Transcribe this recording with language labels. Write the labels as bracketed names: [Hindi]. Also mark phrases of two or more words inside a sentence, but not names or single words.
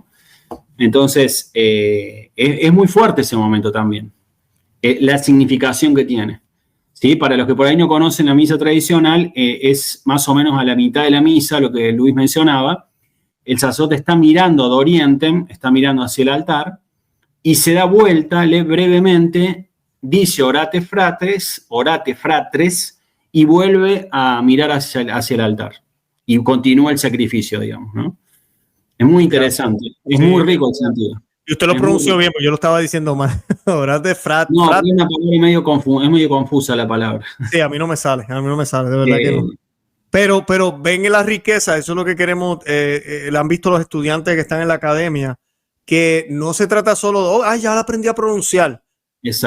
[Spanish] Entonces, es muy fuerte ese momento también, la significación que tiene. ¿Sí? Para los que por ahí no conocen la misa tradicional, es más o menos a la mitad de la misa, lo que Luis mencionaba. El sacerdote está mirando [Latin] ad orientem, [Spanish] está mirando hacia el altar, y se da vuelta, lee brevemente, dice [Latin] orate fratres, [Spanish] y vuelve a mirar hacia el altar. Y continúa el sacrificio, digamos, ¿no? Es muy interesante, es muy rico el sentido. Y usted lo pronunció bien, porque yo lo estaba diciendo mal. [Latin] Orate fratres. [Spanish] No, es una palabra es medio confusa la palabra. Sí, a mí no me sale, de verdad que no. Pero ven la riqueza, eso es lo que queremos, lo han visto los estudiantes que están en la academia, que no se trata solo de, ya la aprendí a pronunciar. Exacto.